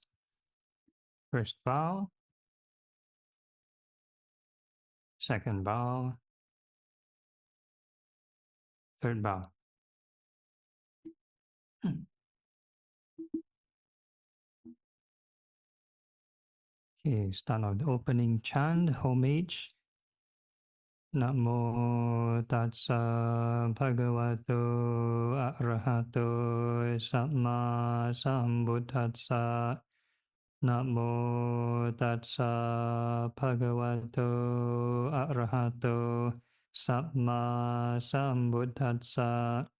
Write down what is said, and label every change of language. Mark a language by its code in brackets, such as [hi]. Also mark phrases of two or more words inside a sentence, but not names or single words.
[en] First bow, second bow, third bow. Okay, start off the opening chant, homage. [pi] Namo tassa bhagavato arahato samma sambuddhassa. Namo tassa bhagavato arahato samma sambuddhassa.